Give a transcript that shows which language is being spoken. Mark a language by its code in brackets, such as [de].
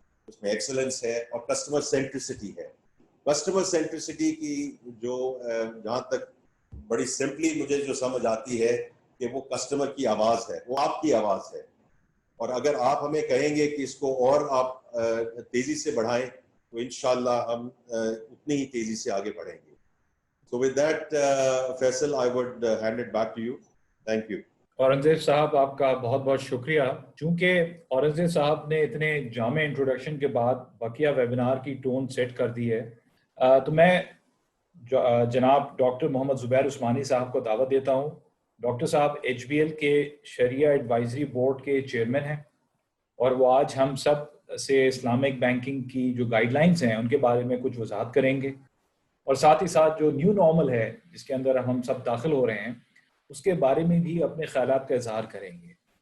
[ur] اس میں ایکسلنس ہے اور کسٹمر سینٹرسٹی ہے. کسٹمر سینٹرسٹی کی جو جہاں تک بڑی سمپلی مجھے جو سمجھ آتی ہے کہ وہ کسٹمر کی آواز ہے, وہ آپ کی آواز ہے, اور اگر آپ ہمیں کہیں گے کہ اس کو اور آپ تیزی سے بڑھائیں تو انشاءاللہ ہم اتنی ہی تیزی سے آگے بڑھیں گے. [en] So with that, Faisal, I would hand it back to you. Thank you. [ur] Aurangzeb صاحب آپ کا بہت بہت شکریہ. چونکہ اورنگزیب صاحب نے اتنے جامع انٹروڈکشن کے بعد بقیہ ویبینار کی ٹون سیٹ کر دی ہے, تو میں جناب ڈاکٹر محمد زبیر عثمانی صاحب کو دعوت دیتا ہوں. ڈاکٹر صاحب ایچ بی ایل کے شریعہ ایڈوائزری بورڈ کے چیئرمین ہیں, اور وہ آج ہم سب سے اسلامک بینکنگ کی جو گائیڈ لائنز ہیں ان کے بارے میں کچھ وضاحت کریں گے, اور ساتھ ہی ساتھ جو نیو نارمل ہے جس کے اندر ہم سب داخل ہو رہے ہیں اس کے بارے میں بھی اپنے خیالات کا اظہار کریں گے.